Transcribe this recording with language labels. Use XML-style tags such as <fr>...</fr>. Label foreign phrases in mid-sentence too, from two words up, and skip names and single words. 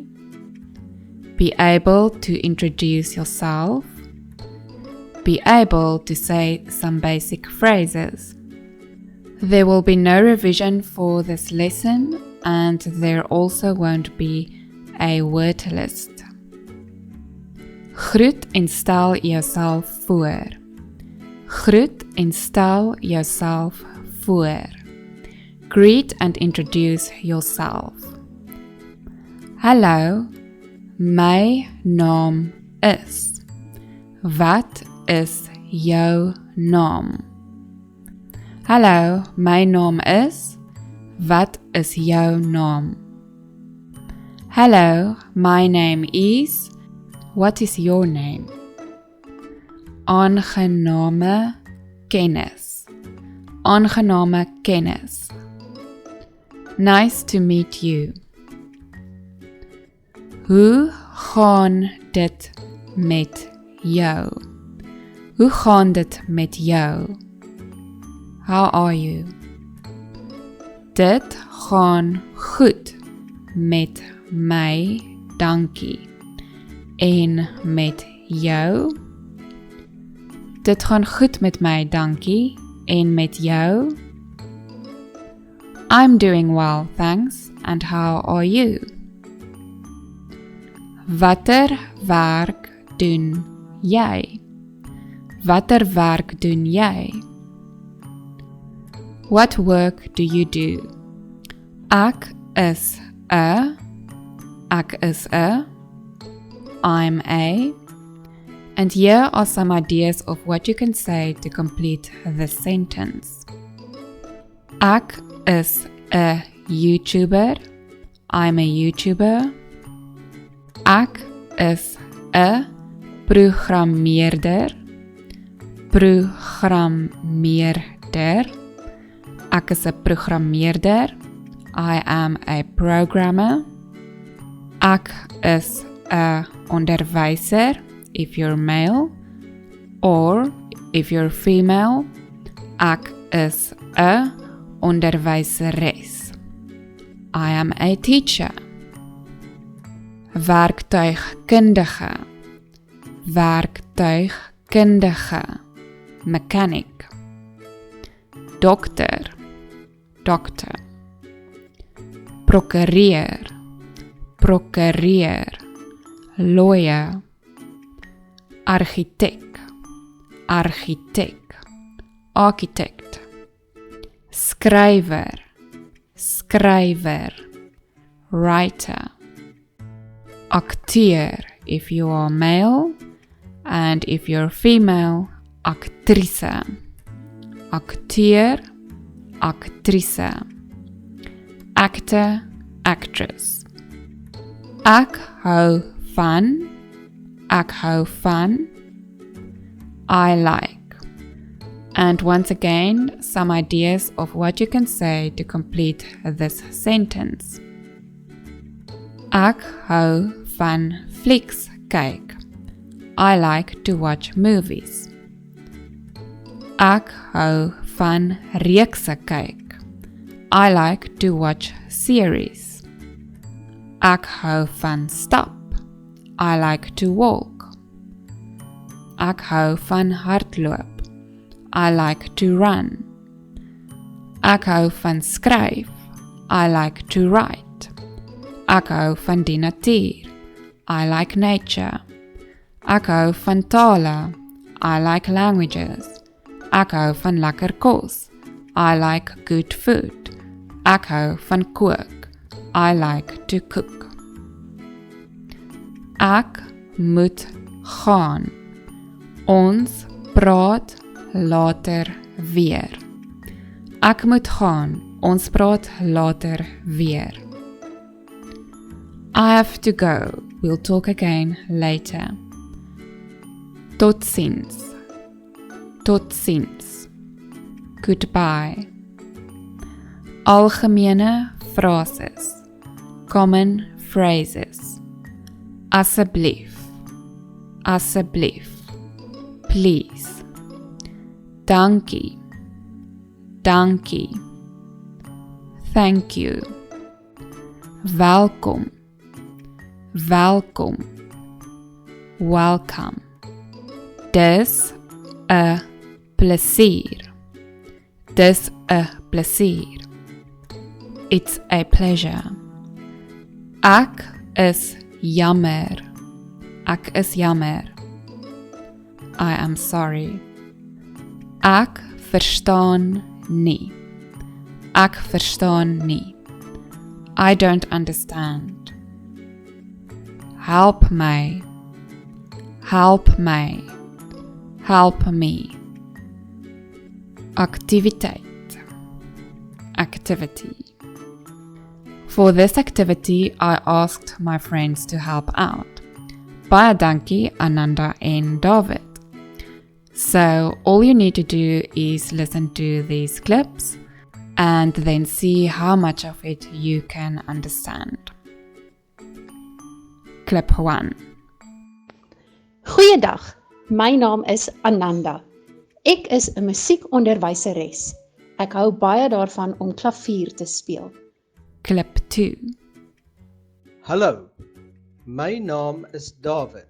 <en>Be able to introduce yourself. Be able to say some basic phrases. There will be no revision for this lesson, and there also won't be a word list.</en> <af>Groet en stel jouself voor. Groet en stel jouself voor.</af> <en>Greet and introduce yourself.</en> <af>Hallo, my naam is. Wat is jou naam? Hallo, my naam is. Wat is jou naam?</af> <en>Hello, my name is. What is your name?</en> <af>Aangename kennis. Aangename kennis.</af> <en>Nice to meet you.</en> <af>Hoe gaan dit met jou? Hoe gaan dit met jou?</af> <en>How are you?</en> <af>Dit gaan goed met my, dankie. En met jou? Dit gaan goed met my, dankie. En met jou?</af> <en>I'm doing well, thanks. And how are you?</en> <af>Watter werk doen jy? Watter werk doen jy?</af> <en>What work do you do?</en> <af>Ek is 'n. Ek is 'n.</af> <en>I'm a. And here are some ideas of what you can say to complete this sentence.</en> <af>Ek is 'n YouTuber.</af> <en>I'm a YouTuber.</en> <af>Ek is 'n programmeerder. Programmeerder. Ek is 'n programmeerder.</af> <en>I am a programmer.</en> <af>Ek is 'n onderwyser,</af> <en>if you're male, or if you're female,</en> <af>ek is 'n onderwyseres.</af> <en>I am a teacher.</en> <af>Werktuigkundige. Werktuigkundige. Mechanic. Dokter. Doctor. Prokureer. Prokureer.</af> <en>Lawyer. Argitek.</en> <af>Argitek. Architect. Skrywer. Skrywer.</af> <en>Writer.</en> <af>Akteur,</af> <en>if you are male, and if you're female,</en> <af>aktrise. Akteur, aktrise.</af> <en>Actor, actress.</en> <af>Ek hou van. Ek hou van.</af> <en>I like. And once again, some ideas of what you can say to complete this sentence.</en> <af>Ek hou van flieks kyk.</af> <en>I like to watch movies.</en> <af>Ek hou van reekse kyk.</af> <en>I like to watch series.</en> <af>Ek hou van stap.</af> <en>I like to walk.</en> <af>Ek hou van hardloop.</af> <en>I like to run.</en> <af>Ek hou van skryf.</af> <en>I like to write.</en> <af>Ek hou van die natuur.</af> <en>I like nature.</en> <af>Ek hou van tale.</af> <en>I like languages.</en> <af>Ek hou van lekker kos.</af> <en>I like good food.</en> <af>Ek hou van kook.</af> <en>I like to cook.</en> <af>Ek moet gaan. Ons praat later weer. Ek moet gaan. Ons praat later weer.</af> <en>I have to go. We'll talk again later.</en> <af>Totsiens. Totsiens. Goodbye. Algemene frases.</af> <en>Common phrases.</en> <af>Asseblief, asseblief, please. Dankie, dankie,</af> <en>thank you.</en> <af>Welkom, welkom, welcome. Dis 'n plesier. Dis 'n plesier.</af> <en>It's a pleasure.</en> <af>Ek is jammer. Ek is jammer.</af> <en>I am sorry.</en> <af>Ek verstaan nie. Ek verstaan nie.</af> <en>I don't understand.</en> <af>Help my. Help my.</af> <en>Help me. Activiteit. Activity. For this activity, I asked my friends to help out.</en> <af>Baie dankie, Ananda and David.</af> <en>So all you need to do is listen to these clips and then see how much of it you can understand. Clip 1.</en> <af>Goeiedag, my naam is Ananda. Ek is 'n musiekonderwyseres. Ek hou baie daarvan om klavier te speel.</af> <en>Clip 2.</en> <af>Hallo, my naam is David.</af>